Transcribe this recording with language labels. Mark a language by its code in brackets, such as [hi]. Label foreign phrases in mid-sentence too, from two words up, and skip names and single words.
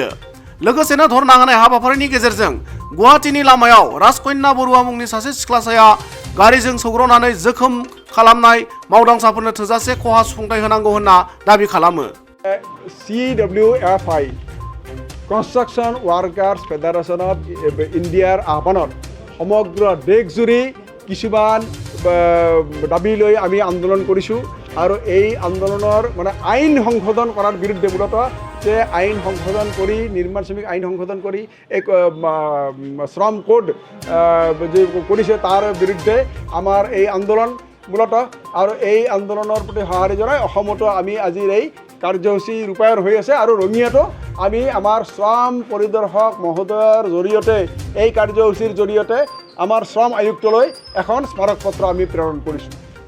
[brx] लोगोसेनो धरना होनाय हाबाफारिनि गेजेरजों गुवाहाटीनि लामायाव राजकन्या बरुवा मुंनि सासे सिख्लासाया गारिजों सौग्रावनानै जोखोम खालामनाय मावदांसाफोरनो थोजासे खहा सुफुंथाय होनांगौ होनना दाबि खालामो। [as] CWFI कन्स्ट्राक्शन वार्कार्स फेडारेशन ऑफ इंडियार আহ্বানত সমগ্ৰ দেশজুৰি কিছুমান দাবী লৈ আমি আন্দোলন কৰিছোঁ আৰু এই আন্দোলনৰ মানে আইন সংশোধन কৰাৰ বিৰুদ্ধে মূলত যে আইন সংশোধন কৰি নিৰ্মাণ শ্ৰমিক আইন সংশোধন কৰি এক শ্ৰম কোড যে কৰিছে তাৰ বিৰুদ্ধে আমাৰ এই আন্দোলন মূলত আৰু এই আন্দোলনৰ প্ৰতি সঁহাৰি জনাই অসমতো আমি আজিৰ এই কাৰ্যসূচী ৰূপায়ণ হৈ আছে আৰু ৰঙিয়াতো আমি আমাৰ শ্ৰম পৰিদৰ্শক মহোদয়ৰ জৰিয়তে এই কাৰ্যসূচীৰ জৰিয়তে আমাৰ শ্ৰম আয়ুক্তলৈ এখন স্মাৰক পত্ৰ আমি প্ৰেৰণ কৰিছোঁ।